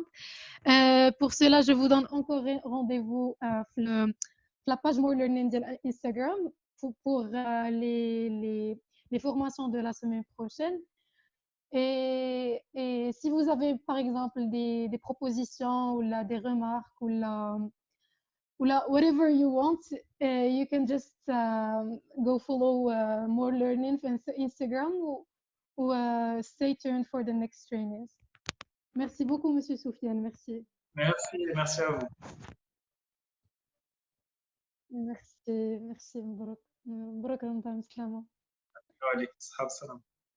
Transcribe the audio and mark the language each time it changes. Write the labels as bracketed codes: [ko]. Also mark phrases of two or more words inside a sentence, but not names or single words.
[fr] Pour cela, je vous donne encore rendez-vous sur la page More Learning de Instagram pour les formations de la semaine prochaine. Et si vous avez, par exemple, des propositions ou là, des remarques ou là, [en] whatever you want, you can just go follow More Learning on Instagram ou stay tuned for the next trainings. [fr] Merci beaucoup, Monsieur Soufiane. Merci. Merci et merci à vous. Merci. Merci. [ar] مبارك رمضان. Salam. وعليكم السلام.